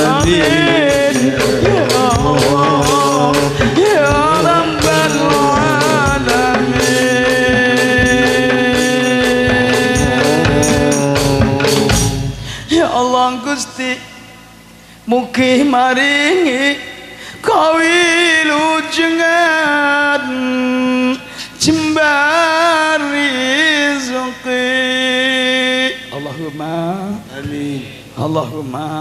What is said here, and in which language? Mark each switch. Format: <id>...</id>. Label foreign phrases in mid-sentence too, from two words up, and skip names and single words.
<ar>آمين يا الله يا رب العالمين.</ar> <jv>Ya Allah Gusti, mugi maringi kawilujengan jembar rizqi.</jv> <ar>Allahumma Amin. Allahumma</ar>